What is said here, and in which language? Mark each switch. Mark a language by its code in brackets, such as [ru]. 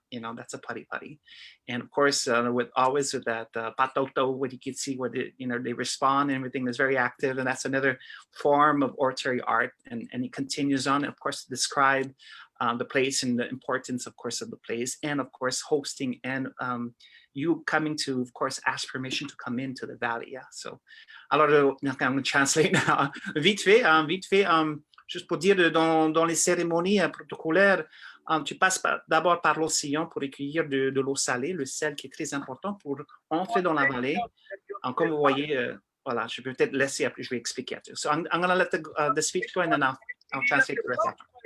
[en] That's a pari, and of course with that patauto, what you can see where they respond and everything is very active, and that's another form of oratory art. And he continues on, of course, to describe the place and the importance, of course, of the place, and of course hosting and you coming to, of course, ask permission to come into the valley. Yeah. So, alors, I'm going to translate now. [fr] Vite fait, juste pour dire, dans les cérémonies protocolaires, tu passes d'abord par l'océan pour recueillir de l'eau salée, le sel qui est très important pour entrer dans la vallée. Comme vous voyez, voilà, je peux peut-être laisser, après je vais expliquer. [en] So I'm going to let the speech go, and then I'll translate the rest after.